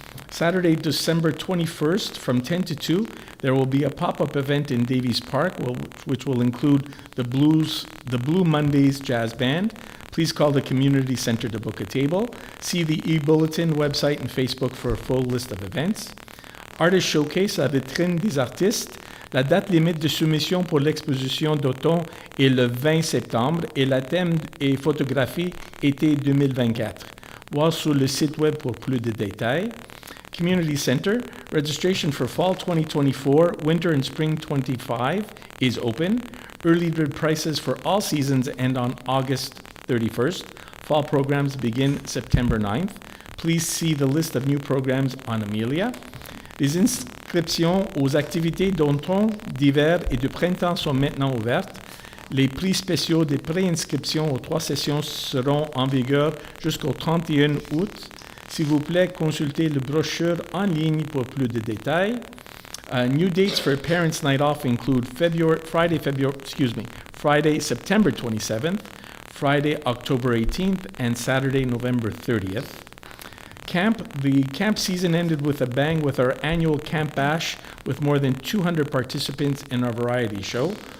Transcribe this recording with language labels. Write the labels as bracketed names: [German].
[English] Saturday, December 21st, from 10 to 2, there will be a pop-up event in Davies Park, which will include the Blue Mondays Jazz Band. Please call the Community Center to book a table. See the e-bulletin website and Facebook for a full list of events. [French] Artist Showcase à Vitrine des Artistes. La date limite de soumission pour l'exposition d'automne est le 20 septembre et la thème est photographie été 2024. Voir sur le site web pour plus de détails. [English] Community Center, registration for Fall 2024, Winter and Spring 25 is open. Early bird prices for all seasons end on August 31st. Fall programs begin September 9th. Please see the list of new programs on Amelia. [French] Les inscriptions aux activités d'automne, d'hiver et de printemps sont maintenant ouvertes. Les prix spéciaux des préinscriptions aux 3 sessions seront en vigueur jusqu'au 31 août. S'il vous plaît, consultez le brochure en ligne pour plus de détails. [English] New dates for Parents' Night Off include Friday, September 27th, Friday, October 18th, and Saturday, November 30th. The camp season ended with a bang with our annual Camp Bash with more than 200 participants in our variety show.